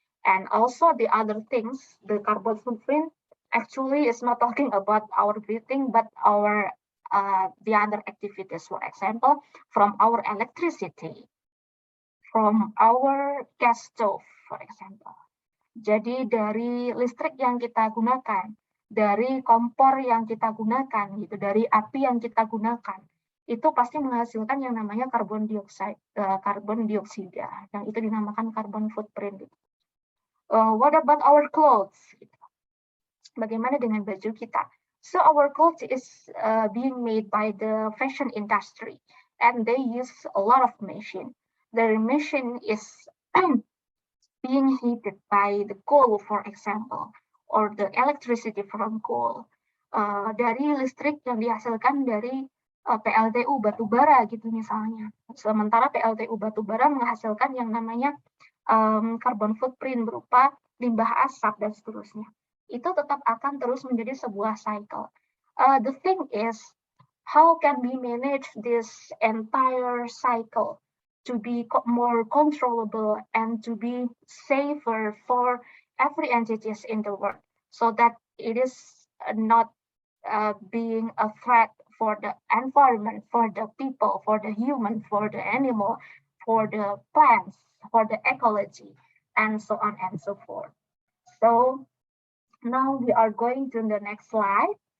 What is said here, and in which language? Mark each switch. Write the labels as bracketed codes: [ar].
[en] And also the other things, the carbon footprint actually is not talking about our breathing, but our the other activities. For example, from our electricity, from our gas stove, for example. [id] Jadi dari listrik yang kita gunakan, dari kompor yang kita gunakan, gitu, dari api yang kita gunakan, itu pasti menghasilkan yang namanya karbon dioksida, yang itu dinamakan carbon footprint. What about our clothes? Bagaimana dengan baju kita? [en] So our clothes is being made by the fashion industry, and they use a lot of machine. The machine is being heated by the coal, for example, or the electricity from coal. [id] Dari listrik yang dihasilkan dari PLTU batubara gitu misalnya. Sementara PLTU batubara menghasilkan yang namanya carbon footprint berupa limbah asap dan seterusnya. Itu tetap akan terus menjadi sebuah cycle. [en] The thing is, how can we manage this entire cycle to be more controllable and to be safer for every entities in the world, so that it is not being a threat for the environment, for the people, for the human, for the animal, for the plants, for the ecology, and so on and so forth. So now we are going to the next slide.